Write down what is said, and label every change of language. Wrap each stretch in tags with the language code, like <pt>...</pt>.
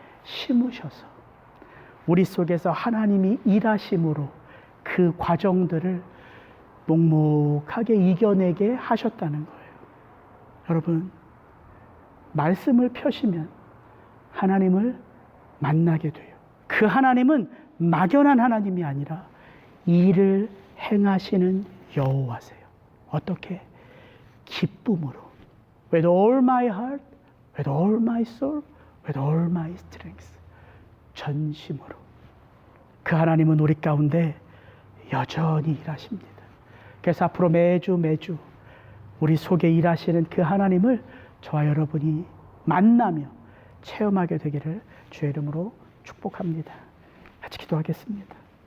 <ko>심으셔서 우리 속에서 하나님이 일하심으로 그 과정들을 묵묵하게 이겨내게 하셨다는 거예요. 여러분, 말씀을 펴시면 하나님을 만나게 돼요. 그 하나님은 막연한 하나님이 아니라 일을 행하시는 여호와세요. 어떻게? 기쁨으로.</ko> <en>With all my heart, with all my soul, with all my strength.</en> <ko>전심으로. 그 하나님은 우리 가운데 여전히 일하십니다. 그래서 앞으로 매주 우리 속에 일하시는 그 하나님을 저와 여러분이 만나며 체험하게 되기를 주의 이름으로 축복합니다. 같이 기도하겠습니다.</ko>